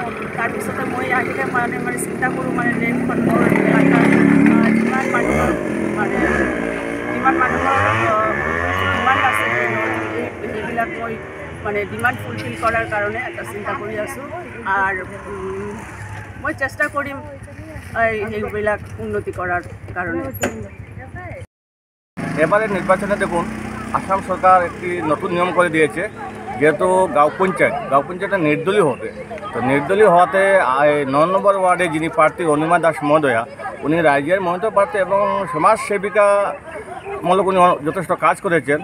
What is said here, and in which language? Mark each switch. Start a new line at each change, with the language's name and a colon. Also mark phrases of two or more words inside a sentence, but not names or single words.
Assamese: তাৰপিছতে মই আহিলে মানে চিন্তা কৰোঁ মানে ড্ৰেইনখন মোৰ এলেকাৰ যিমান মানুহৰ ডিমাণ্ড আছে ড্ৰেইনৰ, সেইবিলাক মই মানে
English: demand fulfil
Assamese: কৰাৰ কাৰণে এটা চিন্তা কৰি আছোঁ। আৰু মই চেষ্টা কৰিম সেইবিলাক উন্নতি করার কারণে।
Bangla: এবারে নির্বাচনে দেখুন আসাম সরকার একটি নতুন নিয়ম করে দিয়েছে, যেহেতু গাঁও পঞ্চায়েত নির্দলীয় হবে, তো নির্দলীয় হওয়াতে 9 নম্বর ওয়ার্ডে যিনি প্রার্থী অনিমা দাস মহোদয়া, উনি রাজ্যের মনোনীত প্রার্থী এবং সমাজসেবিকা মূলক উনি যথেষ্ট কাজ করেছেন।